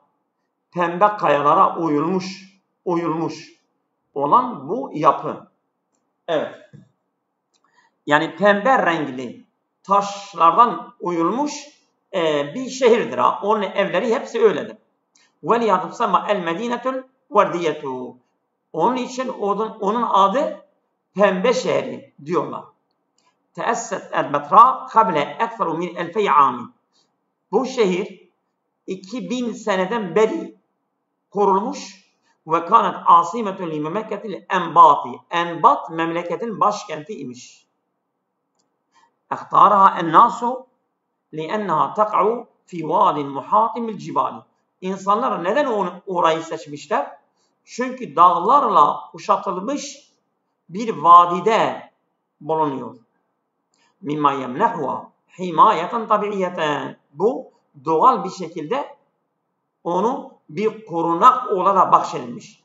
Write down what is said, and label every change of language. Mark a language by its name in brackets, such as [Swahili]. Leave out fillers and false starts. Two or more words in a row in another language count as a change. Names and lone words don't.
[Turkish] Pembe kayalara oyulmuş olan bu yapı. Evet. Yani pembe renkli taşlardan oyulmuş bir şehirdir ha. Onun evleri hepsi öyledir. [Arabic] وَلِيَا تُسَمَّ الْمَد۪ينَةُ الْوَرْدِيَةُ. [Turkish] Onun için onun adı pembe şehri diyorlar. [Arabic] تأسست البترا قبل أكثر من 2000 عام. [Turkish] Bu şehir 2000 seneden beri korunmuş ve [Arabic] كانت عاصمة لمملكة الأنباط. [Turkish] Enbat memleketin başkenti imiş. [Arabic] اختارها الناس لأنها تقع في واد محاط بالجبال. [Turkish] İnsanlar neden orayı seçmişler? Çünkü dağlarla kuşatılmış bir vadide bulunuyor. [Arabic] مما يمنحها حماية طبيعية. [Turkish] Bu doğal bir şekilde onu bir korunak olarak bahşedilmiş.